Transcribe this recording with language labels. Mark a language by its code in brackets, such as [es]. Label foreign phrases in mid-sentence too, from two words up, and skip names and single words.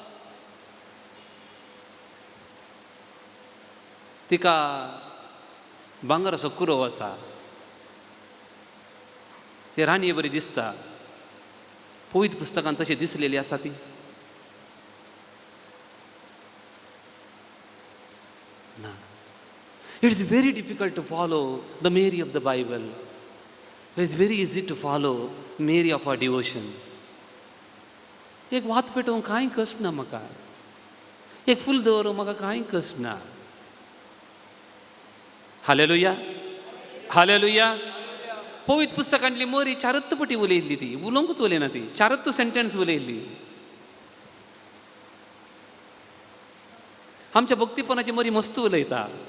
[kok] तिका भांगराचो कुरो आसा, ती राणये बरी दिसता. पवित्र पुस्तकांत तशी दिसलेली आसा ती. ना. [en] It is very difficult to follow the Mary of the Bible. It is very easy to follow Mary of our devotion. [kok] एक वात पेटोवंक कांय कश्ट ना म्हाका. एक फूल दवरूंक म्हाका कांय कश्ट ना. हालेलुया, हालेलुया. पवित्र पुस्तकांतली मरी 4 पटी उलयल्ली. ती उलोवंकूच उलयना. ती 4 सेंटेन्स उलयल्ली. आमच्या भक्तीपणाची मरी मस्त उलयता.